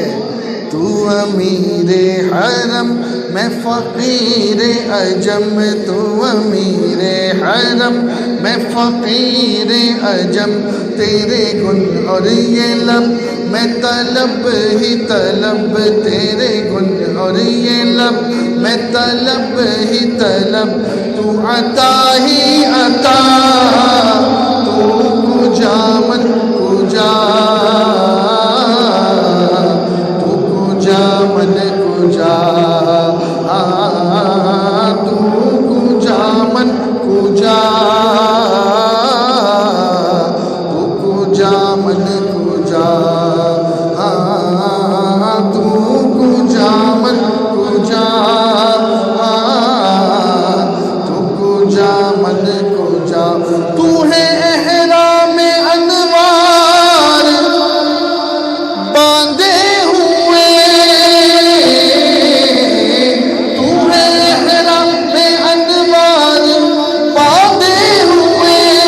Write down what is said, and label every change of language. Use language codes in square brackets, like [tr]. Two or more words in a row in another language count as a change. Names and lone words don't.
[ur] تو امیر حرم میں فقیر عجم، تو امیر حرم میں فقیر عجم، تیرے گن اور یہ لب میں طلب ہی طلب، تیرے گن اور یہ لب میں طلب ہی طلب. تو عطا ہی عطا، [fa] تو کجا من کجا، تو کجا من کجا، تو کجا من کجا، تو کجا من کجا، تو کجا من کجا، تو کجا من کجا. [ur] تو ہے احرام انوار باندھے ہوئے، تو ہے احرام انوار باندھے ہوئے.